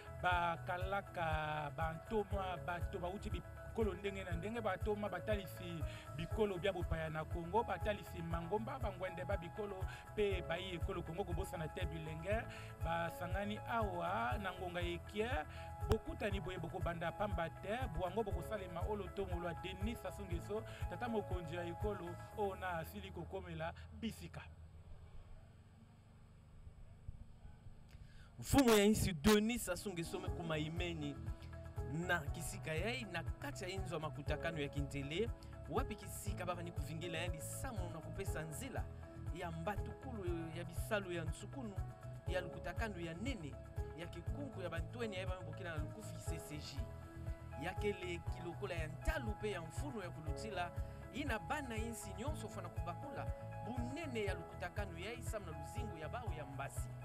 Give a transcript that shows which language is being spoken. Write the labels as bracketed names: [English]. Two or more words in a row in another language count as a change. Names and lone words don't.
[Lingala] bakalaka bantoma bato bauti bikolo ndenge na ndenge batoma batalisi bikolo bya bopaya na Kongo batalisi mangomba bangwende ba bikolo pe bayi ekolo Kongo kobosana te bilenge basangani awa na ngonga ekie bokutani boye bokobanda pamba te bwango bokosalema olo tomo lwa Denis Sassou Nguesso tata mokonzi ya ekolo ona asili kokomela bisika [Kituba (Democratic Republic of Congo)] mfumu ya insi Denis Sassou Nguesso kuma imeni na kisika yai na kati ya inzo makutakano ya kintele wapi kisika baba ni kuvingila yani samu na kupesa nzila ya mbatukulu ya bisalu ya nsukunu ya lukutakano ya nene ya kikunku ya bantweni ya bambokina na lukufi CCJ yakele kilokola ya ntalu pe ya mfuno ya kulutila ina bana insi nyonso fana kubakula bunene ya lukutakano ya isamu na luzingu ya bao ya mbasi